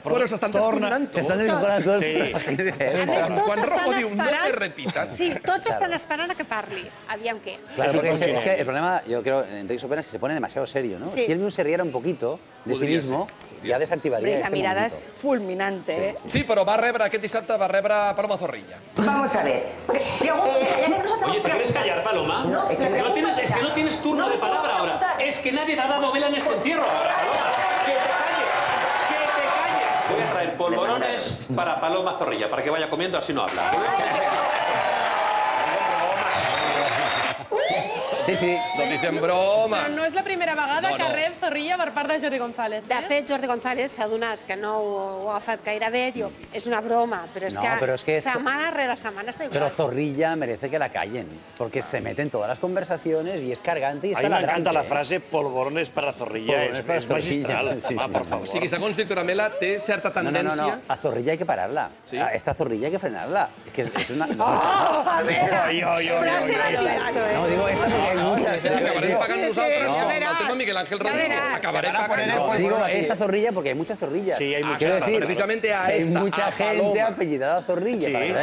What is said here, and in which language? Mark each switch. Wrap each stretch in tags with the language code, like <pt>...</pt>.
<ca>Però s'estan descomunant tots. S'estan descomunant tots. A més, tots estan esperant... Sí, tots estan esperant a que parli. Aviam què.</ca> <es>Claro, porque es que el problema, yo creo, en Enrique Sopena es que se pone demasiado serio, ¿no? Si él mismo se riera un poquito de sí mismo, ya desactivaría La mirada es fulminante, ¿eh?</es> <ca>Sí, però va rebre aquest dissabte, va rebre Paloma Zorrilla.</ca> <es>Vamos a ver. Oye, ¿te quieres callar, Paloma? No, es que no tienes turno de palabra ahora. Es que nadie te ha dado vela en este entierro ahora, Paloma. ¡Que te calles! ¡Que te calles! Voy a traer polvorones para Paloma Zorrilla, para que vaya comiendo, así no habla. Sí, no dicen broma.</es> <ca>Però no és la primera vegada que rep Zorrilla per part de Jordi González. De fet, Jordi González s'ha adonat que no ho ha agafat gaire bé. Diu, és una broma, però és que setmana rere setmana està igual.</ca> <es>Pero Zorrilla merece que la callen, porque se mete en todas las conversaciones y es cargante y está ladrando. A mí me encanta la frase polvorones para Zorrilla, es magistral. Por favor.</es> <ca>O sigui, segons Víctor Amela, té certa tendència...</ca> <es>No, a Zorrilla hay que pararla. A esta Zorrilla hay que frenarla. Es una... A ver, frase lapidada. No, digo, esta hay muchas.</es> <ca>Acabarem pagant nosaltres com el tema Miguel Ángel Rodríguez. Acabarem pagant.</ca> <es>Digo, esta Zorrilla porque hay muchas Zorrillas. Sí, hay muchas. Quiero decir, precisamente a hay esta, mucha gente apellidada Zorrilla.</es>